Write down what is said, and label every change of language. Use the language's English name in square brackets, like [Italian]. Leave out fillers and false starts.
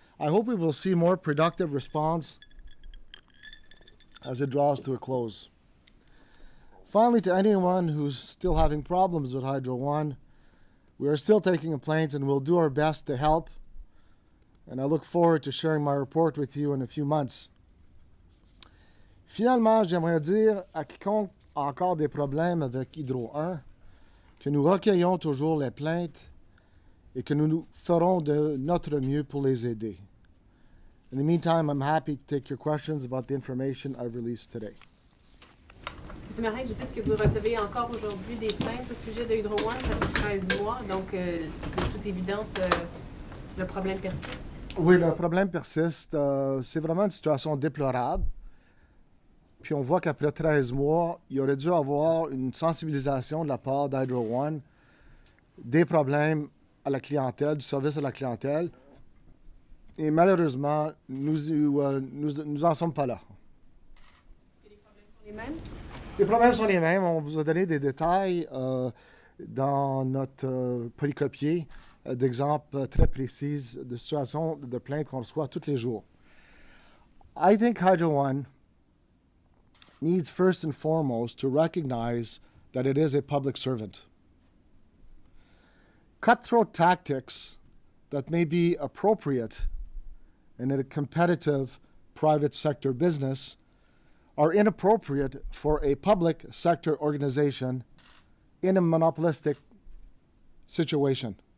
[English] I hope we will see more productive response as it draws to a close. Finally, to anyone who's still having problems with Hydro One, we are still taking complaints and we'll do our best to help. And I look forward to sharing my report with you in a few months. [French] Finalement, j'aimerais dire à quiconque a encore des problèmes avec Hydro One que nous recueillons toujours les plaintes et que nous ferons de notre mieux pour les aider. [English] In the meantime, I'm happy to take your questions about the information I've released today. [French] Monsieur Marin, vous dites que vous recevez encore aujourd'hui des plaintes au sujet de Hydro One, ça fait 13 mois, donc de toute évidence, le problème persiste. Oui, le problème persiste. C'est vraiment une situation déplorable. Puis on voit qu'après 13 mois, il aurait dû avoir une sensibilisation de la part d'Hydro One des problèmes à la clientèle, du service à la clientèle. Et malheureusement, nous en sommes pas là. Et les problèmes sont les mêmes? Les problèmes sont les mêmes. On vous a donné des détails dans notre polycopier d'exemples très précis de situations de plaintes qu'on reçoit tous les jours. [English] I think Hydro One needs first and foremost to recognize that it is a public servant. Cutthroat tactics that may be appropriate in a competitive private sector business are inappropriate for a public sector organization in a monopolistic situation.